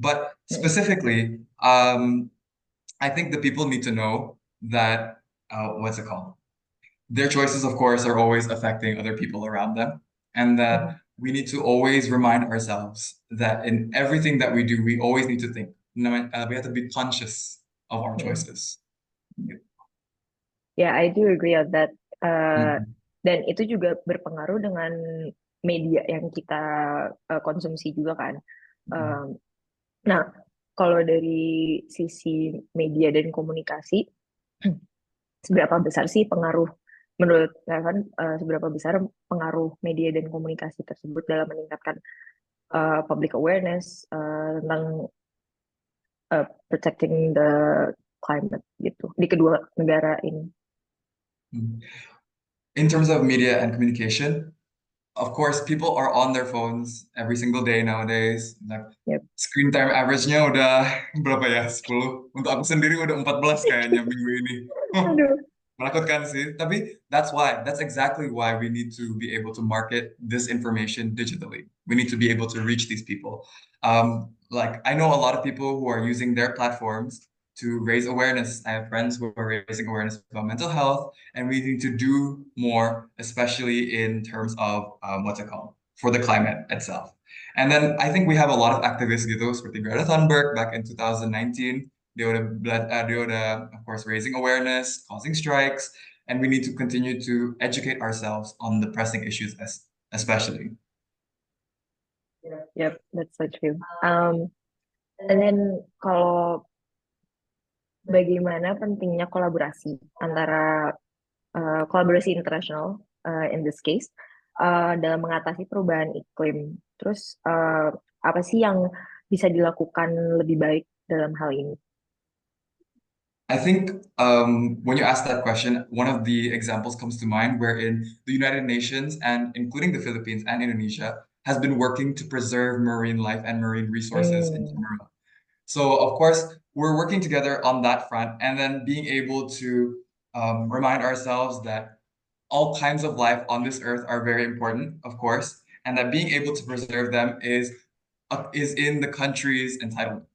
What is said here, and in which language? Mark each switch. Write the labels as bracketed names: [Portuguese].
[English] But specifically, I think the people need to know that, what's it called? Their choices, of course, are always affecting other people around them. And that we need to always remind ourselves that in everything that we do, we always need to think. We have to be conscious of our choices. Yeah, I do agree on that. [Indonesian] Dan itu juga berpengaruh dengan media yang kita konsumsi juga kan. Nah, kalau dari sisi media dan komunikasi, seberapa besar sih pengaruh menurut Evan, seberapa besar pengaruh media dan komunikasi tersebut dalam meningkatkan [English] public awareness [Indonesian] tentang [English] protecting the climate [Indonesian] gitu di kedua negara ini? [English] In terms of media and communication, of course, people are on their phones every single day nowadays. Like, screen time average-nya [Indonesian] udah berapa ya? [English] 10. [Indonesian] Untuk aku sendiri udah 14 kayaknya minggu ini. Menakutkan sih. Tapi [English] that's exactly why we need to be able to market this information digitally. We need to be able to reach these people. Like, I know a lot of people who are using their platforms to raise awareness. I have friends who are raising awareness about mental health, and we need to do more, especially in terms of for the climate itself. And then I think we have a lot of activists [Indonesian] gitu, seperti [English] Greta Thunberg back in 2019. They would have, of course, raising awareness, causing strikes, and we need to continue to educate ourselves on the pressing issues, especially. Yep, that's so true. And then [Indonesian] kalau bagaimana pentingnya kolaborasi antara kolaborasi internasional [English] in this case [Indonesian] dalam mengatasi perubahan iklim. Terus apa sih yang bisa dilakukan lebih baik dalam hal ini? [English] I think when you ask that question, one of the examples comes to mind wherein the United Nations and including the Philippines and Indonesia has been working to preserve marine life and marine resources in Hmm. general. So of course, we're working together on that front and then being able to remind ourselves that all kinds of life on this earth are very important, of course, and that being able to preserve them is in the country's entitlement.